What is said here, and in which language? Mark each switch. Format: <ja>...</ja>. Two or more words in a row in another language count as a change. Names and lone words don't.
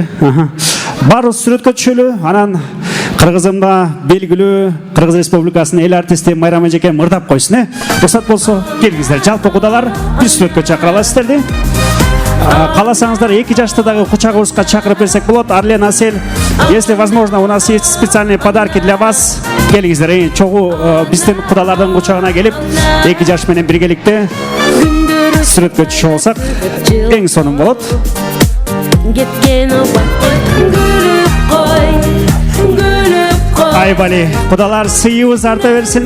<ky>Баарыбыз сүрөткө түшөлү. Анан Кыргызымда белгилүү Кыргыз Республикасынын эл артисти Майрам эжеке мырдап койсун, Уруксат болсо, келиңиздер. Жалпы Кудалар, бир сүрөткө чакыра аласыз сиздерди. Каласаңыздар 2 жаштагы кучагыбызга чакырып берсек болот. Арлен, Асель,</ky> <ru>если возможно, у нас есть специальные подарки для вас.</ru> <ky>Келиңиздер, чогуу биздин Кудалардын кучагына келип, 2 жаш менен биргеликте сүрөткө түшүп алсак, эң сонун болот. Айбали, Кудалар сыйыбыз арта берсин.</ky>